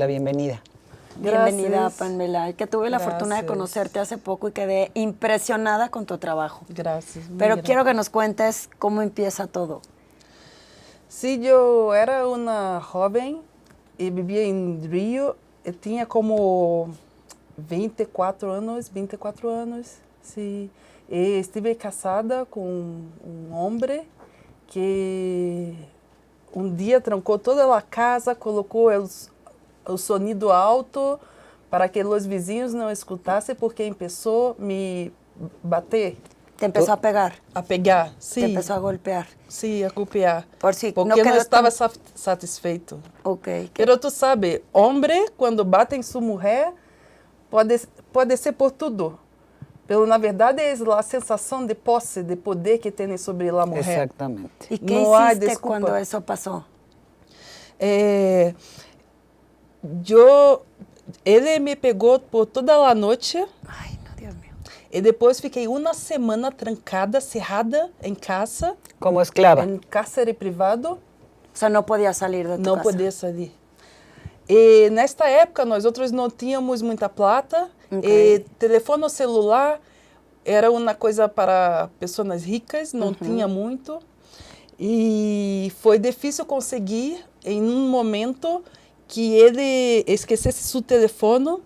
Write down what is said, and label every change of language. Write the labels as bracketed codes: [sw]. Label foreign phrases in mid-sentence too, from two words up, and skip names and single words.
[es] Bienvenida. Bienvenida, Gracias. Pamela, que tuve la fortuna de Gracias. conocerte hace poco y quedé impresionada con tu trabajo. Gracias. muy Pero gracias. quiero que nos cuentes cómo empieza todo. Sí, yo era una joven y vivía en Río. [pt] Eu tinha como 24 anos, sim. E estive casada com um homem que um dia trancou toda a casa, colocou o sonido alto para que os vizinhos não escutassem, porque começou a me bater. [es] Te empezó a pegar, [pt] A pegar, sim. [es] te empezó a golpear. [pt] Sim, a golpear. [es] Por si [pt] Porque [es] no [pt] não [es] quedó [pt] estava [es] tan- [pt] satisfeito. Ok. Pero tu sabe, homem, quando bate em sua mulher, pode ser por tudo. Pero, na verdade, é a sensação de posse, de poder que tem sobre a mulher. [es] Exactamente. ¿Y qué No hay hiciste disculpa. cuando eso pasó? [pt] Ele me pegou por toda a noite [es] Ay, no, Dios mío. [pt] e depois fiquei uma semana trancada, cerrada em casa, [es] Como esclava. [pt] em cárcere privado. [es] O sea, no podías salir de tu [pt] Não [es] casa. [pt] podia sair. E nesta época nós outros não tínhamos muita plata. Ok. E telefone celular era uma coisa para pessoas ricas, não tinha muito. E foi difícil conseguir em um momento que ele esquecesse seu telefone.